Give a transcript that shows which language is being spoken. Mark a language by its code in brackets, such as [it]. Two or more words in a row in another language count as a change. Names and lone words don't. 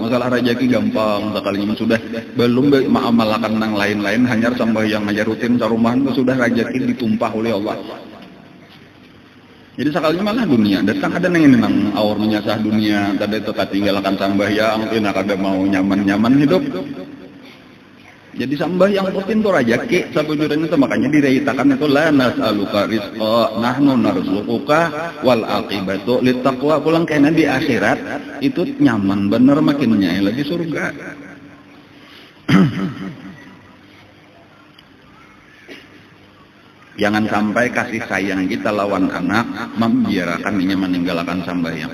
[bjn] Masalah rezeki gampang sekalinya sudah, belum mengamalkan yang lain-lain, hanya sembahyang aja rutin sarumahan sudah rezeki ditumpah oleh Allah. Jadi sekalinya malah dunia datang ada yang ini nang awar menyasah dunia, tadi itu tinggalkan sembahyang, tidak ada mau nyaman hidup. Jadi sembahyang rutin itu rezeki sabujurnya itu, makanya direitakan itu [ar] la nas'aluka rizqa nahnu narzuquka wal aqibatu littaqwa. [bjn] Pulang kena di akhirat itu nyaman bener, makin nyai lagi surga. Jangan sampai kasih sayang kita lawan anak membiarkan dia meninggalkan sembahyang.